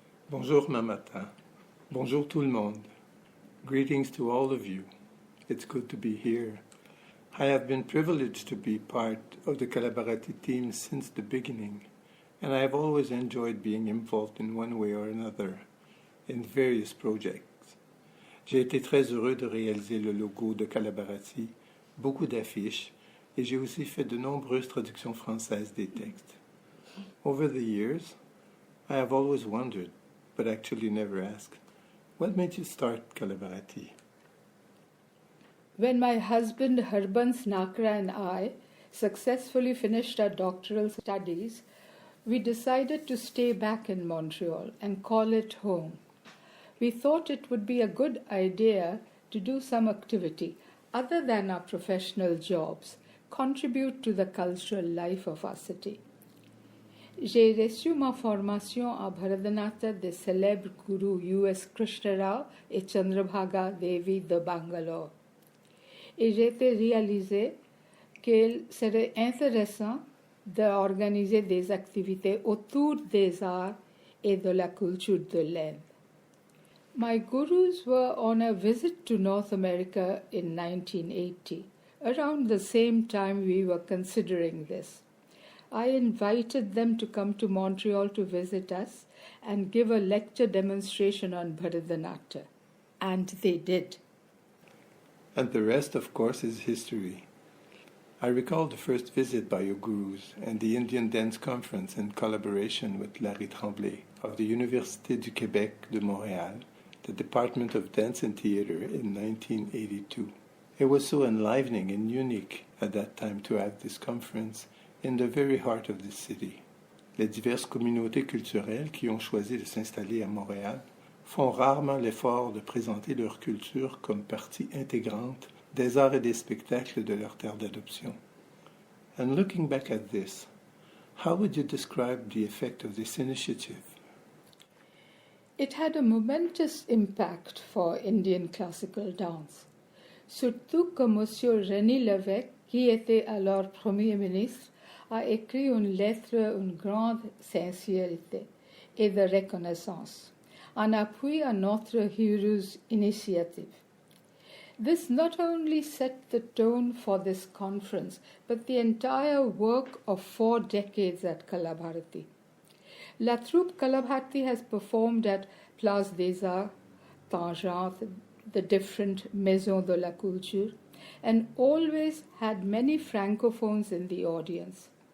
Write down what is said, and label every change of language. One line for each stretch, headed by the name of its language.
French: Bonjour Mamata. Bonjour tout le monde.
English: Greetings to all of you. It's good to be here. I have been privileged to be part of the Kala Bharati team since the beginning, and I have always enjoyed being involved in one way or another in various projects.
French: J'ai été très heureux de réaliser le logo de Kala Bharati, beaucoup d'affiches, et j'ai aussi fait de nombreuses traductions françaises des textes.
English: Over the years, I have always wondered, but actually never asked, what made you start Kala Bharati? When my husband Harbans Nakra and I successfully finished our doctoral studies, we decided to stay back in Montreal and call it home. We thought it would be a good idea to do some activity other than our professional jobs, contribute to the cultural life of our city.
French: J'ai reçu ma formation à Bharatanatyam des célèbres gurus U.S. Krishna Rao et Chandrabhaga Devi de Bangalore. Et j'ai été réalisé qu'il serait intéressant d'organiser des activités autour des arts et de la culture de l'Inde.
English: My gurus were on a visit to North America in 1980. Around the same time we were considering this. I invited them to come to Montreal to visit us and give a lecture demonstration on Bharatanatyam. And they did. And the rest, of course, is history. I recall the first visit by your gurus and the Indian Dance Conference in collaboration with Larry Tremblay of the Université du Québec de Montréal, the Department of Dance and Theatre in 1982. It was so enlivening and unique at that time to have this conference in the very heart of the city.
French: Les diverses communautés culturelles qui ont choisi de s'installer à Montréal font rarement l'effort de présenter leur culture comme partie intégrante des arts et des spectacles de leur terre d'adoption.
English: And looking back at this, how would you describe the effect of this initiative? It had a momentous impact for Indian classical dance.
French: Surtout que M. René Lévesque, qui était alors Premier ministre, a écrit une lettre d'une grande sincérité et de reconnaissance, en appui à notre heureuse initiative.
English: This not only set the tone for this conference, but the entire work of 4 decades at Kala Bharati. La troupe Kala Bharati has performed at Place des Arts, Tangente, the different maisons de la culture, and always had many francophones in the audience.